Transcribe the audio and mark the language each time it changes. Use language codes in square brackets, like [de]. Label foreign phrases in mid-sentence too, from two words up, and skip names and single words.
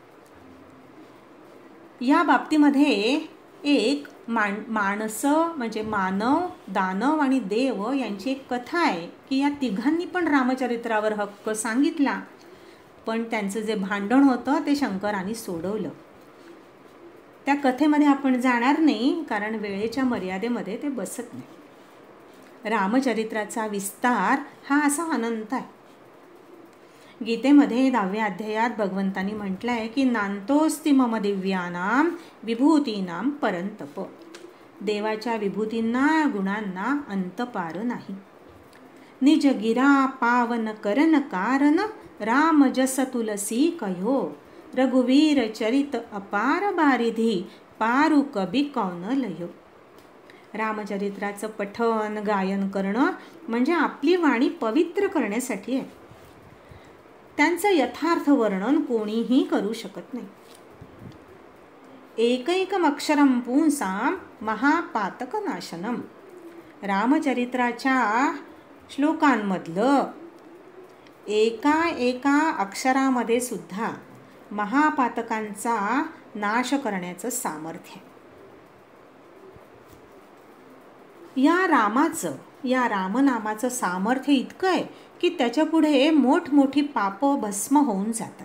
[mr] या बाबतीमध्ये एक माणसं म्हणजे मानव, दानव आणि देव यांची एक कथा आहे की या तिघांनी पण रामचरित्रावर हक्क सांगितला, पण त्यांचं जे भांडण होतं ते शंकरांनी सोडवलं. त्या कथेमध्ये आपण जाणार नाही कारण वेळेच्या मर्यादेमध्ये ते बसत नाही. रामचरित्राचा विस्तार हा असा अनंत आहे. गीतेमध्ये 10व्या अध्यायात भगवंतांनी म्हटलंय की [sa] नांतोस्ति मम दिव्यानां विभूतीनां परंतप. [mr] देवाच्या विभूतींना, गुणांना अंतपार नाही. [awa] निज गिरा पावन करन कारण राम जस तुलसी कयो रघुवीर चरित अपार बारिधी पारु कबी कौन लयो. [mr] रामचरित्राचं पठन गायन करणं म्हणजे आपली वाणी पवित्र करण्यासाठी आहे. त्यांचं यथार्थ वर्णन कोणीही करू शकत नाही. [sa] एकैकमक्षरं पुंसां महापातकनाशनम [mr] रामचरित्राच्या श्लोकांमधलं एका अक्षरामध्ये सुद्धा महापातकांचा नाश करण्याचं सामर्थ्य. या रामनामाचं सामर्थ्य इतकं आहे की त्याच्यापुढे मोठमोठी पापं भस्म होऊन जातात.